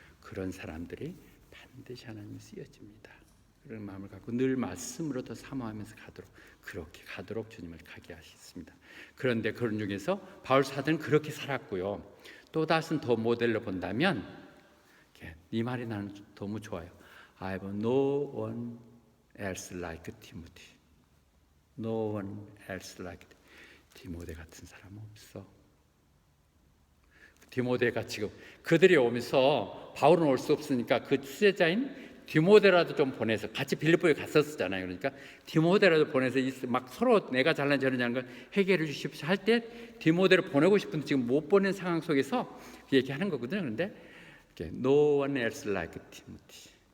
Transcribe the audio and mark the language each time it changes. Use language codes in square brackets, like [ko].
[ko] 그런 사람들이 반드시 하나님이 쓰여집니다. 그런 마음을 갖고 늘 말씀으로 더 사모하면서 가도록, 그렇게 가도록 주님을 가게 하셨습니다. 그런데 그런 중에서 바울 사도는 그렇게 살았고요. 또 다른 더 모델로 본다면, 이 말이 나는 너무 좋아요. [en] I have no one else like Timothy. No one else like [ko] 디모데 같은 사람 없어. 디모데가 지금 그들이 오면서 바울은 올 수 없으니까 그 수제자인 디모데라도 좀 보내서, 같이 빌립보에 갔었잖아요. 그러니까 디모데라도 보내서 막 서로 내가 잘난 저러냐는 걸 해결해 주십시오 할 때 디모데를 보내고 싶은데 지금 못 보낸 상황 속에서 얘기하는 거거든요. 그런데 [en] No one else like Timothy.